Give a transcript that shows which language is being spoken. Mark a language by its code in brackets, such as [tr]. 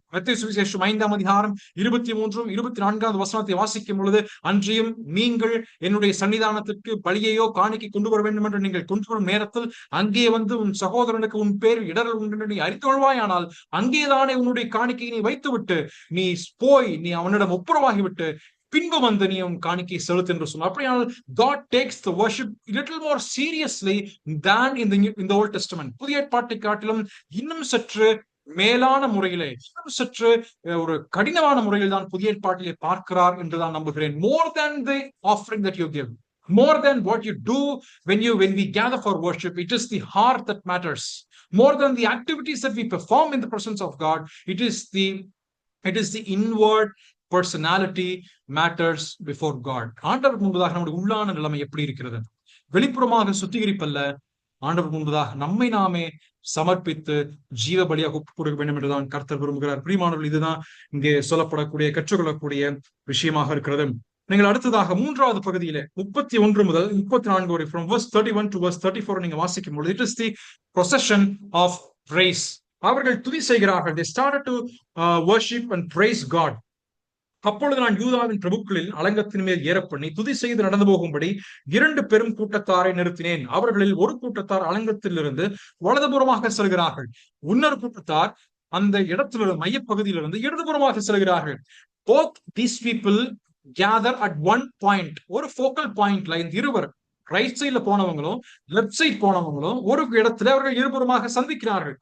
[ta] மத்தேயு சுவிசேஷம் 5ஆம் அதிகாரம் 23 24 வசனத்தை வாசிக்கும் பொழுது, அன்றியும் நீங்கள் என்னுடைய சன்னிதானத்திற்கு பலியையோ காணிக்கை கொண்டு வர வேண்டும் என்று நீங்கள் கொண்டு வரும் நேரத்தில் அங்கே வந்து உன் சகோதரனுக்கு உன் பேரில் இடரல் உண்டு என்று நீ அறிந்துகொள்வாயானால் அங்கேதானே உன்னுடைய காணிக்கையை நீ வைத்துவிட்டு நீ போய் நீ அவனிடம் ஒப்புரவாகிவிட்டு பின்பு வந்து நீ உன் காணிக்கை செலுத்து என்று சொன்னார். அப்படியானால் [en] God takes the worship little more seriously than in the Old Testament. [ta] புதிய ஏற்பாட்டை காட்டிலும் இன்னும் சற்று மேலான முறையிலே, இன்னும் சற்று ஒரு கடினமான முறையில் தான் புதிய ஏற்பாட்டிலே பார்க்கிறார் என்றுதான் நம்புகிறேன். [en] More than the offering that you give, more than what you do when we gather for worship, it is the heart that matters. More than the activities that we perform in the presence of God, it is the inward personality matters before God. [ta] ஆண்டவர் முன்பதாக நம்முடைய உள்ளான நிலைமை எப்படி இருக்கிறது? வெளிப்புறமாக சுத்திகரிப்பல்ல, ஆண்டவர் முன்பதாக நம்மை நாமே சமர்ப்பித்து ஜீவ பலியாக ஒப்புக் கொடுக்க வேண்டும் என்றுதான் கர்த்தர் விரும்புகிறார். பிரியமானவர்கள், இதுதான் இங்கே சொல்லப்படக்கூடிய கற்றுக்கொள்ளக்கூடிய விஷயமாக இருக்கிறது. நீங்கள் அடுத்ததாக 3வது பகுதியிலே 31 முதல் 34 வரை, [en] from verse 31 to verse 34 [ta] நீங்க வாசிக்கும் பொழுது, [en] it is the procession of praise. [ta] அவர்கள் துதி செய்கிறார்கள். [en] They started to worship and praise God. [ta] அப்பொழுது நான் யூதாவின் பிரபுக்களில் அலங்கத்தின் மேல் ஏறப்பண்ணி துதி செய்து நடந்து போகும்படி 2 பெரும் கூட்டத்தாரை நிறுத்தினேன். அவர்களில் ஒரு கூட்டத்தார் அலங்கத்திலிருந்து வலதுபுறமாக செல்கிறார்கள், இன்னொரு கூட்டத்தார் அந்த இடத்திலிருந்து மையப்பகுதியிலிருந்து இடதுபுறமாக செல்கிறார்கள். [en] Both these people gather at one point, [ta] ஒரு ஃபோக்கல் பாயிண்ட்ல இந்த இருவர் ரைட் சைட்ல போனவங்களும் லெப்ட் சைட் போனவங்களும் ஒரு இடத்துல அவர்கள் இருபுறமாக சந்திக்கிறார்கள்.